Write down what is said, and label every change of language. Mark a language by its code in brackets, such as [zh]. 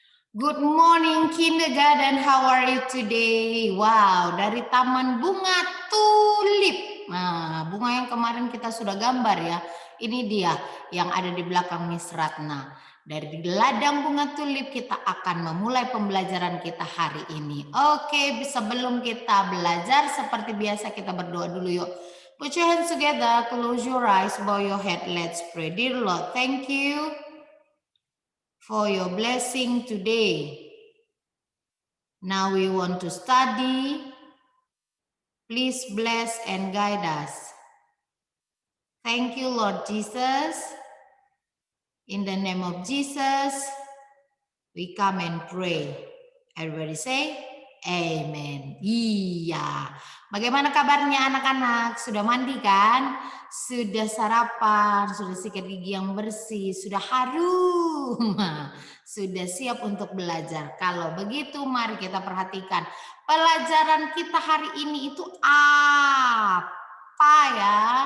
[en] Good morning kindergarten, how are you today? [id] Wow, dari Taman Bunga Tulip. Nah, bunga yang kemarin kita sudah gambar ya. Ini dia yang ada di belakang Miss Ratna. Dari ladang bunga tulip kita akan memulai pembelajaran kita hari ini. Oke, sebelum kita belajar seperti biasa kita berdoa dulu yuk. [en] Put your hands together, close your eyes, bow your head, let's pray. Dear Lord, thank you for your blessing today. Now we want to study. Please bless and guide us. Thank you, Lord Jesus. In the name of Jesus, we come and pray. Everybody say, Amen. Iya. [id] Bagaimana kabarnya anak-anak? Sudah mandi kan? Sudah sarapan, sudah sikat gigi yang bersih, sudah harum. Sudah siap untuk belajar. Kalau begitu, mari kita perhatikan. Pelajaran kita hari ini itu apa ya?